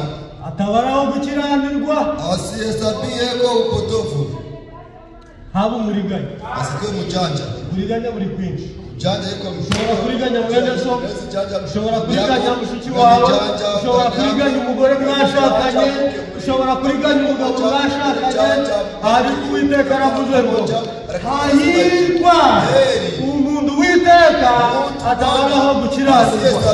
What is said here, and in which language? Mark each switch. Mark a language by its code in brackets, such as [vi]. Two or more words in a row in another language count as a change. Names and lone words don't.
[rw] atabaraho gukiranirwa [sw] asiyehesabiyeko upotofu. [rw] haba umuriganya [sw] Asikuwe mjanja. [rw] umuriganya buri kwinshi [sw] Mjanja yuko [rw] ushobora kuriganya mwene so ushobora kuriganya mushiki wawe ushobora kuriganya umugore mwashakanye ushobora kuriganya umugabo mwashakanye ariko Uwiteka aravuze ngo hahirwa umuntu Uwiteka atabaraho gukiranirwa